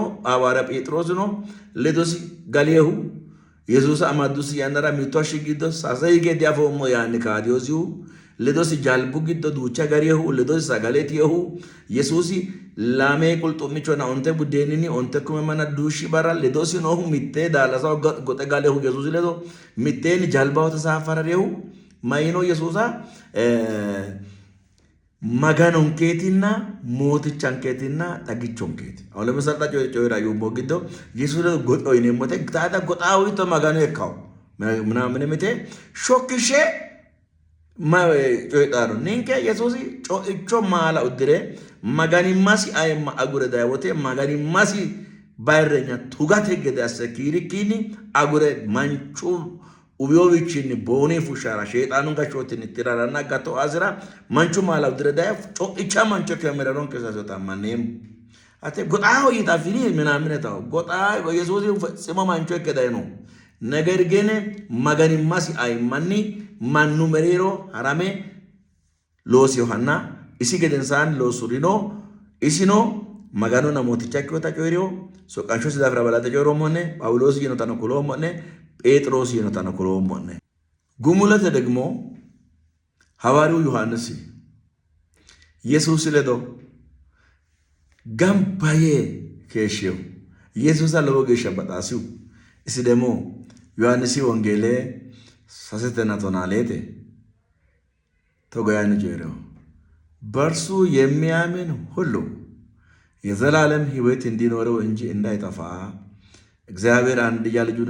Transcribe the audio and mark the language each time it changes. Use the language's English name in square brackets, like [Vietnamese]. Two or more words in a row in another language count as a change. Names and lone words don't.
[Sidamo] hawaarya Phexrosino ledosi galiyehu Yesuus amaddus yannara mitto ashshi giddo sase hige diafoommo yaanni kaadiyoosihu ledosi jalbu giddo duucha gariyehu ledosi sagaleetiyehu Yesuusi lamee qulxummichonna onte buddeeninni onte kume mana duushi bara ledosi noohu mittee daalasaho goxe galehu Yesuusi ledo mitteenni jalbaho tasaaffararehu mayino Yesuusa maganonkeetinna mootichankeetinna xagichonkeeti aho lemisal xa coyira yumbo giddo Yesuus ledo goxo yineemmote taata goxaawito magano ekkawo ምናምን ምቴ ሾክሼ coydhaano ninke Yesuusi co'icho maala uddire maganimmasi ayimma agure dayiwote maganimmasi bayirrenya tugate gede asse kiirikkiinni agure manchu ubiyowichinni boonii fushara sheexaanun gashootinni tiraranna gatto asira manchu maala uddire daye co'icha mancho kemereron kesasota manneemu ate goxaaho yixafini minamine tawo goxaa Yesuusi fexximo mancho ikke dayino [Amharic] ነገር ግን [Sidamo] maganimmasi ayimmanni mannu mereero harame loos yohanna isi gedensaan loosurino isino magano namooticha ikkota coyriyo soqqanshosi daafira balate coyrommonne Pawuloos yinotano kuloommonne Phexros yinotano kuloommonne gumulate [Amharic] ደግሞ ሐዋርያው ዮሐንስ [Sidamo] ኢየሱስ ledo gambaዬ keeshshew Yesuusa lowo geeshsha baxaasiu isi ደግሞ ዮሐንሲ ወንጌሌ ሳሰተና ቶናሌቴ ተጎያን ጀረው [Amharic] በርሱ የሚያምን ሁሉ የዘላለም ሕይወት እንዲኖረው እንጂ እንዳይጠፋ እግዚአብሔር አንድያ ልጁን